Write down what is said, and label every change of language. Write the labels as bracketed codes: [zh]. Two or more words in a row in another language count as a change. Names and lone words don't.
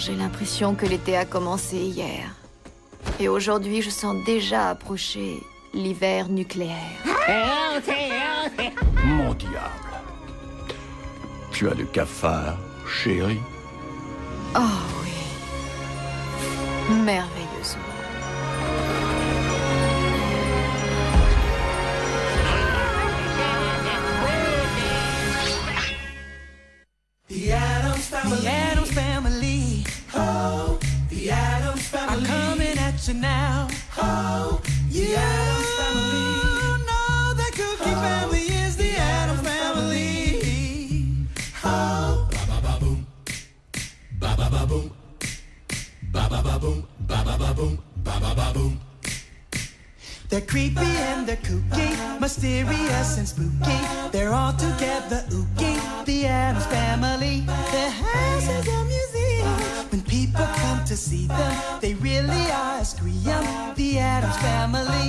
[fr] J'ai l'impression que l'été a commencé hier. Et aujourd'hui, je sens déjà approcher l'hiver nucléaire. Mon diable. Tu as le cafard, chérie? Oh oui. Merveilleusement. [en] The Addams Family. The Addams Family. Oh, the Addams Family. I'm coming at you now. Oh, the Addams Family. No, the Cookie Family is the Addams Family. Oh, ba ba ba boom, ba ba ba boom, ba ba ba boom, ba ba ba boom, ba ba ba boom. They're creepy and they're kooky, mysterious and spooky. They're all together ooky, the Addams Family. Their house is a museum. When people come to see them, they really are a scream. The Addams Family.